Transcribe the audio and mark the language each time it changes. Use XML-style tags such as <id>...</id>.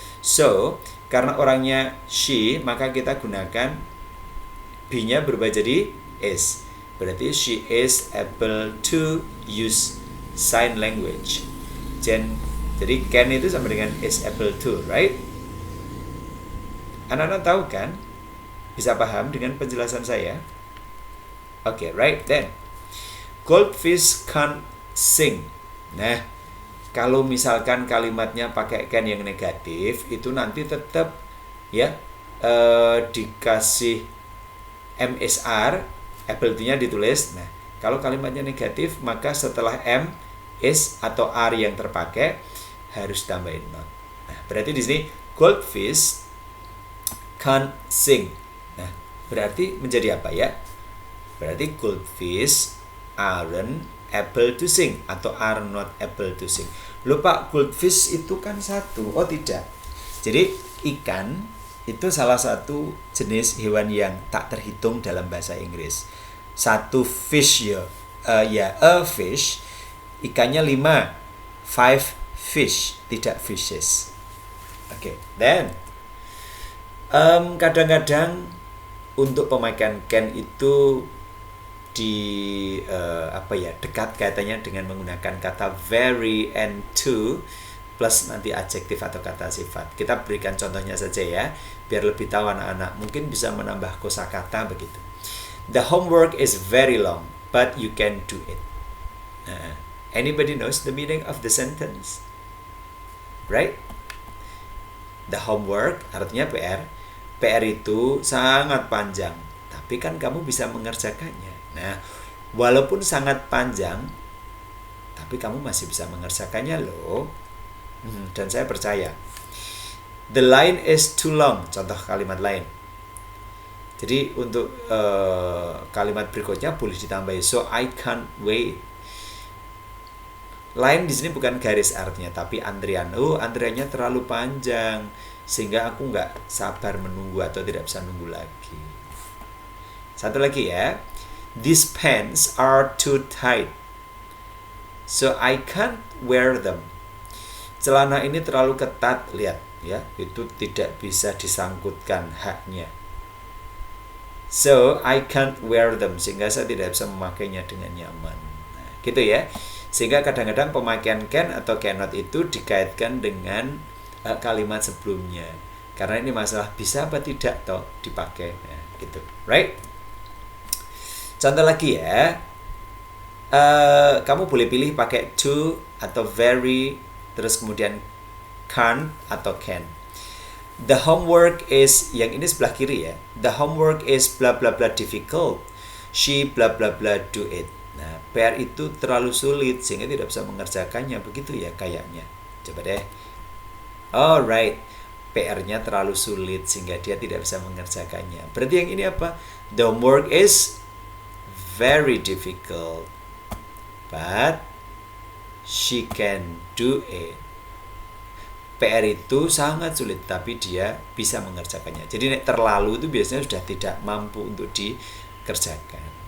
<id>So, karena orangnya she, maka kita gunakan be-nya berubah jadi is.</id> <en>Berarti she is able to use sign language.</en> <id>Jadi</id> <en>can</en> <id>itu sama dengan</id> <en>is able to, right?</en> <id>Anak-anak tahu kan? Bisa paham dengan penjelasan saya?</id> <en>Oke, right then. Goldfish can't sing.</en> <id>Nah, kalau misalkan kalimatnya pakai can yang negatif, itu nanti tetap ya dikasih MSR, ability-nya ditulis. Nah, kalau kalimatnya negatif, maka setelah M, is atau R yang terpakai harus tambahin not. Nah, berarti di sini</id> <en>goldfish can't sing.</en> <id>Nah, berarti menjadi apa ya?</id> <en>Berarti goldfish aren't able to sing</en> <id>atau</id> <en>are not able to sing.</en> <id>Lupa, goldfish itu kan satu. Oh tidak. Jadi ikan itu salah satu jenis hewan yang tak terhitung dalam bahasa Inggris. Satu fish ya,</id> <en>a fish.</en> <id>Ikannya 5, 5 fish, tidak fishes. Oke, then kadang-kadang untuk pemakaian can itu dekat kaitannya dengan menggunakan kata very and to plus nanti adjektif atau kata sifat. Kita berikan contohnya saja ya, biar lebih tahu anak-anak. Mungkin bisa menambah kosakata begitu.</id> <en>The homework is very long, but you can do it. Anybody knows the meaning of the sentence? Right? The homework</en> <id>artinya PR. PR itu sangat panjang, tapi kan kamu bisa mengerjakannya. Nah, walaupun sangat panjang, tapi kamu masih bisa mengerjakannya loh. Dan saya percaya.</id> <en>The line is too long,</en> <id>contoh kalimat lain. Jadi untuk kalimat berikutnya boleh ditambahi</id> <en>so I can't wait.</en> <id>Line di sini bukan garis artinya, tapi antrian. Oh, antriannya terlalu panjang sehingga aku nggak sabar menunggu atau tidak bisa nunggu lagi. Satu lagi ya.</id> <en>These pants are too tight, so I can't wear them.</en> <id>Celana ini terlalu ketat, lihat ya, itu tidak bisa disangkutkan haknya.</id> <en>So I can't wear them,</en> <id>sehingga saya tidak bisa memakainya dengan nyaman. Nah, gitu ya. Sehingga kadang-kadang pemakaian can atau cannot itu dikaitkan dengan kalimat sebelumnya. Karena ini masalah bisa apa tidak toh dipakai. Nah, gitu, right? Contoh lagi ya, kamu boleh pilih pakai to atau very, terus kemudian can't atau can.</id> <en>The homework is,</en> <id>yang ini sebelah kiri ya.</id> <en>The homework is bla bla bla difficult. She bla bla bla do it.</en> <id>Nah, PR itu terlalu sulit sehingga tidak bisa mengerjakannya, begitu ya kayaknya. Coba deh. Alright, PR-nya terlalu sulit sehingga dia tidak bisa mengerjakannya. Berarti yang ini apa?</id> <en>The homework is very difficult, but she can do it.</en> <id>PR itu sangat sulit, tapi dia bisa mengerjakannya. Jadi terlalu itu biasanya sudah tidak mampu untuk dikerjakan.</id>